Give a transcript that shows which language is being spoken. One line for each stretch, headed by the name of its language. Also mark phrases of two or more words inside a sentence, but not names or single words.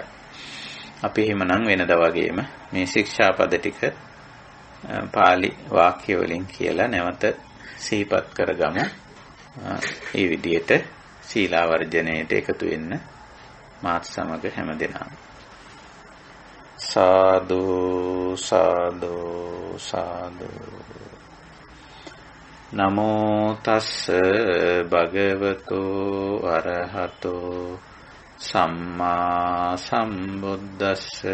Sinhala: අපි එහෙමනම් වෙනදා වගේම මේ ශික්ෂාපද ටික පාලි වාක්‍ය වලින් කියලා නැවත සිහිපත් කරගමු. මේ විදිහට සීලාවර්ජණයට එකතු වෙන්න මාත් සමග හැමදෙනාම සාදු සාදු සාදු.
Pali: නමෝ තස්ස භගවතු අරහතෝ සම්මා සම්බුද්දස්ස.